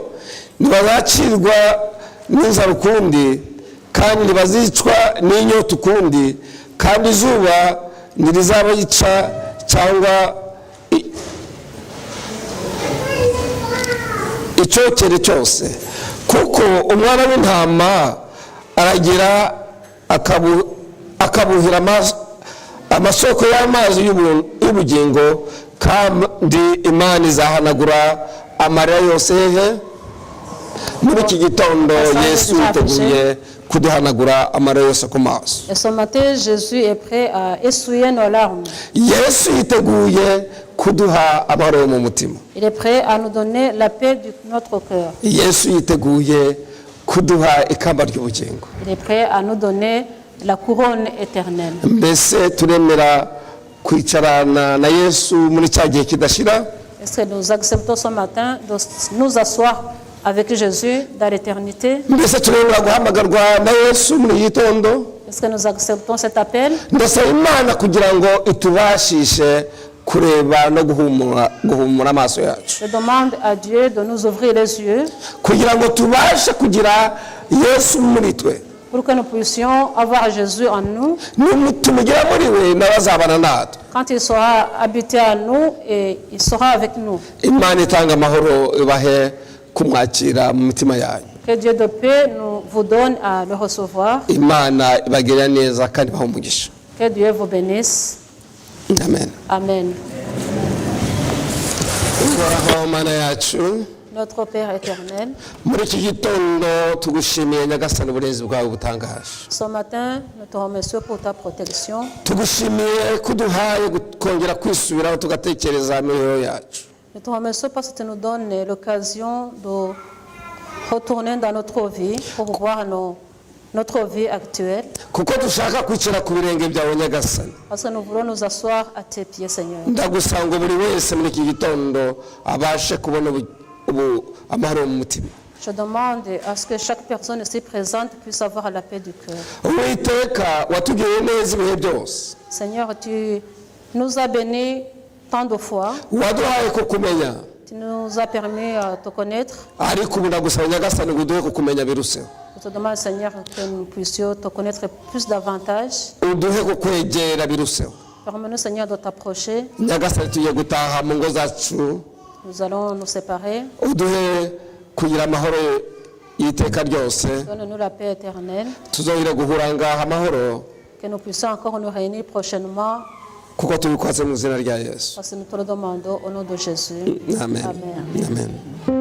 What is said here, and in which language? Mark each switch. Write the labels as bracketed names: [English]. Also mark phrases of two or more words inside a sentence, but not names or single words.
[Kinyarwanda] Ntibazacirwa n'inzara ukundi, kandi ntibazicwa n'inyota ukundi, kandi izuba ntirizabayica cyangwa icyokere cyose, kuko umwana w'intama aragira akabuhira amasoko y'amazi y'ubugingo, kandi Imana izahanagura amarira yose. Muri iki gitondo Yesu yiteguye kuduhanagura amarira yose ku maso. [French] Et ce matin, Jésus est prêt à essuyer nos larmes. [Kinyarwanda] Yesu yiteguye kuduha amahoro mu mutima. [French] Il est prêt à nous donner la paix de notre cœur. [Kinyarwanda] Yesu yiteguye kuduha ikamba ry'ubugingo. [French] Il est prêt à nous donner la couronne éternelle. [Kinyarwanda] Mbese turemera kwicarana na Yesu muri cya gihe kidashira? [French] Est-ce que nous acceptons ce matin de nous asseoir avec Jésus dans l'éternité? [Kinyarwanda] Mbese turemera guhamagarwa na Yesu muri gitondo? [French] Est-ce que nous acceptons cet appel? [Kinyarwanda] Ndasaba Imana kugira ngo itubashishe kureba no guhumura amaso yacu. [French] Je demande à Dieu de nous ouvrir les yeux [Kinyarwanda] kugira ngo tubashe kugira Yesu muri twe, [French] pour que nous puissions avoir Jésus en nous. [Kinyarwanda] Tumugira muri we n'abazabana natwe. [French] Quand il sera habité à nous et il sera avec nous. [Kinyarwanda] Imana itanga amahoro ibahe kumwakira mu mitima yanyu. [French] Que Dieu de paix vous donne à le recevoir. [Kinyarwanda] Imana ibagirira neza kandi bahe umugisha. [French] Que Dieu vous bénisse. Amen. Amen. [Kinyarwanda] Uhoraho Mana yacu, [French] Notre Père éternel, [Kinyarwanda] muri iki gitondo tugushimiye Nyagasani uburinzi bwawe butangaje. [French] Ce matin, nous te remercions pour ta protection. [Kinyarwanda] Tugushimiye kuduhaye kongera kwisubiraho tugatekereza imibereho yacu. [French] Nous te remercions parce que tu nous donnes l'occasion de retourner dans notre vie pour voir notre vie actuelle. [Kinyarwanda] Kuko dushaka kwicara ku birenge byawe Nyagasani. [French] Parce que nous voulons nous asseoir à tes pieds, Seigneur. [Kinyarwanda] Ndagusanga buri wese muri iki gitondo abashe kubona amahoro mu mutima. [French] Je demande à ce que chaque personne ici présente puisse avoir la paix du cœur. [Kinyarwanda] Uwiteka watugiriye neza ibihe byose. [French] Seigneur, tu nous as bénis tant de fois. [Kinyarwanda] Waduhaye kukumenya. [French] Tu nous as permis de te connaître. [Kinyarwanda] Ariko ubu ndagusaba Nyagasani ngo uduhe kukumenya biruseho. [French] Je te demande, Seigneur, que nous puissions te connaître plus davantage. [Kinyarwanda] Uduhe kukwegera biruseho. [French] Permets-nous, Seigneur, de t'approcher. [Kinyarwanda] Nyagasani tugiye gutaha mu ngo zacu. [French] Nous allons nous séparer. [Kinyarwanda] Uduhe kugira amahoro y'iteka ryose. [French] Donne-nous la paix éternelle. [Kinyarwanda] Tuzongera guhura ngaha amahoro. [French] Que nous puissions encore nous réunir prochainement. [Kinyarwanda] Kuko tubikoze mu izina rya Yesu. [French] Parce que nous te le demandons au nom de Jésus. Amen. Amen. Amen.